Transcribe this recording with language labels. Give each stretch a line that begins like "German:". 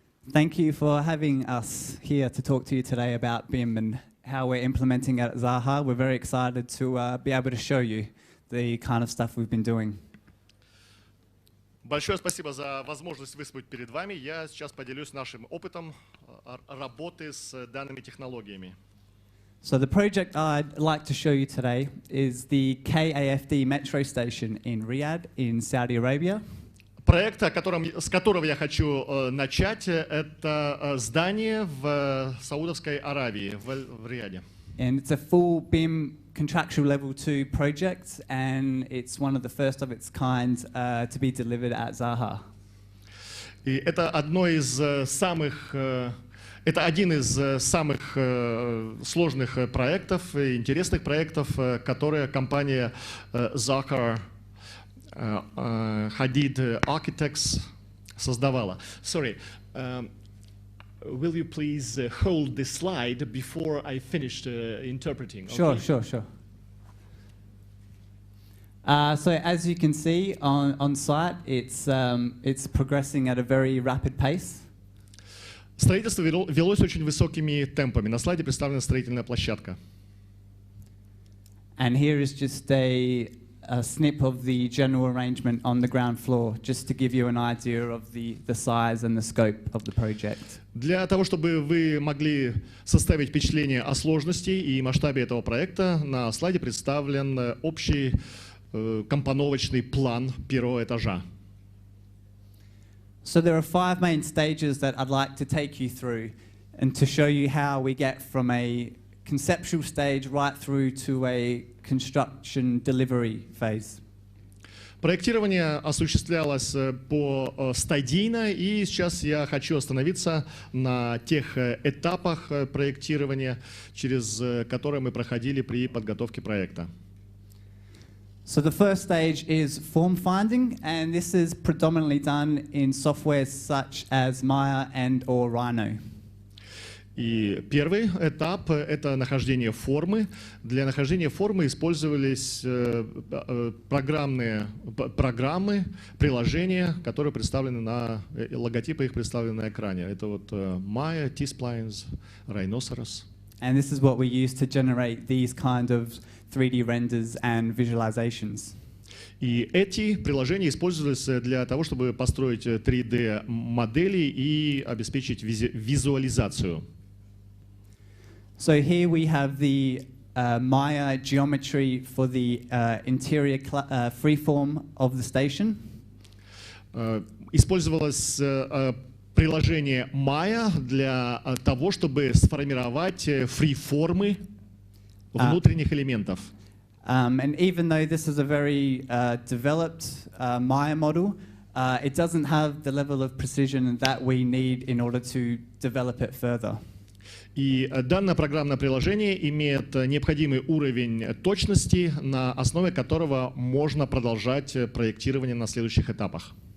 English: Thank you for having us here to talk to you today about BIM and how we're implementing it at Zaha. We're very excited to be able to show you the kind of stuff we've been doing.
Russian: Большое спасибо за возможность выступить перед вами. Я сейчас поделюсь нашим опытом работы с данными технологиями.
English: So the project I'd like to show you today is the KAFD metro station in Riyadh in Saudi Arabia.
Russian: Проект, с которого я хочу начать, это здание в Саудовской Аравии, в Рияде.
English: And it's a full BIM contractual level 2 project, and it's one of the first of its kind to be delivered at Zaha.
Russian: И это один из самых сложных проектов, интересных проектов, которые компания Zaha Hadid Architects создавала.
English: Sorry, will you please hold this slide before I finish interpreting? Sure, Okay. sure. So as you can see on site, it's progressing at a very rapid pace.
Russian: Строительство велось очень высокими темпами. На слайде представлена строительная площадка.
English: And here is just a snip of the general arrangement on the ground floor, just to give you an idea of the size and the scope of the project.
Russian: Для того, чтобы вы могли составить впечатление о сложности и масштабе этого проекта, на слайде представлен общий компоновочный план первого этажа.
English: So there are 5 main stages that I'd like to take you through and to show you how we get from a conceptual stage right through to a construction delivery phase.
Russian: Проектирование осуществлялось стадийно, и сейчас я хочу остановиться на тех этапах проектирования, через которые мы проходили при подготовке проекта.
English: So the first stage is form finding, and this is predominantly done in softwares such as Maya and/or Rhino.
Russian: И первый этап — это нахождение формы. Для нахождения формы использовались программы, приложения, которые представлены логотипы их представлены на экране. Это вот Maya, T-Splines, Rhinoceros.
English: And this is what we use to generate these kind of 3D renders and visualizations.
Russian: И эти приложения использовались для того, чтобы построить 3D-модели и обеспечить визуализацию.
English: So here we have the Maya geometry for the interior freeform of the station.
Russian: Использовалось приложение Maya для того, чтобы сформировать фриформы внутренних элементов.
English: And even though this is a very developed Maya model, it doesn't have the level of precision that we need in order to develop it further.
Russian: И данное программное приложение имеет необходимый уровень точности, на основе которого можно продолжать проектирование на следующих этапах.